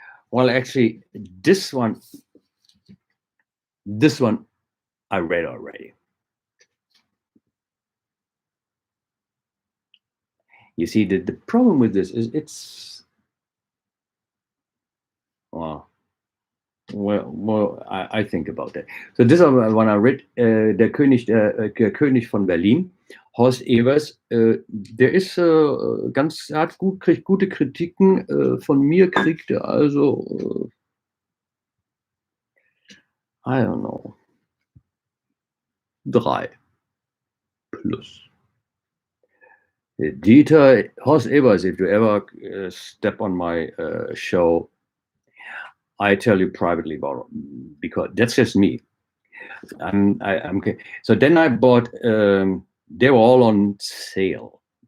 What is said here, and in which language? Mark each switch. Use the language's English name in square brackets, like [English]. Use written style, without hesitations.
[English] Well, actually, this one I read already. You see, the problem with this is it's, well, I think about that. So this one I read, [German] der König von Berlin, Horst Evers, der ist kriegt gute Kritiken, von mir kriegt er also, [English] I don't know, 3 plus. Dieter, Horst Evers, if you ever step on my show, I tell you privately about it, because that's just me. I'm so then I bought. They were all on sale.